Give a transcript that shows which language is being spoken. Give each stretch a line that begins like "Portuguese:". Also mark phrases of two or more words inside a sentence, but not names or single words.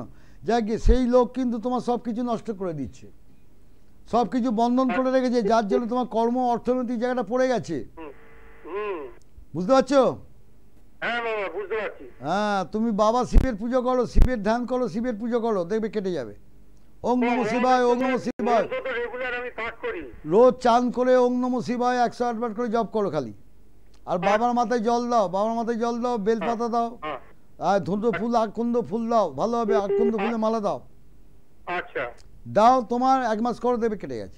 Bangla: যাক গিয়ে সেই লোক কিন্তু তোমার সব কিছু নষ্ট করে দিচ্ছে, সব কিছু বন্ধন করে রেখেছে, যার জন্য তোমার কর্ম অর্থনৈতিক জায়গাটা পড়ে গেছে। বুঝতে পারছো? হ্যাঁ বাবা বুঝতে পারছি। হ্যাঁ, তুমি বাবা শিবের পুজো করো, শিবের ধ্যান করো, শিবের পুজো করো, দেখবে কেটে যাবে।
Sanskrit: ওম নমঃ শিবায়, ওম নমঃ শিবায়।
Bangla: রেগুলার আমি পাঠ করি, রোজ চান করে
Sanskrit: ওম নমঃ শিবায়
Bangla: 108 বার করে জপ করো খালি। আর বাবার মাথায় জল দাও, বাবার মাথায় জল দাও, বেলপাতা দাও, আর ধুঁটো ফুল, আকন্দ ফুল দাও, ভালো হবে, আকন্দ ফুলে মালা দাও। আচ্ছা দাও, তোমার 1 মাস করে দেবে, কেটে গেছে।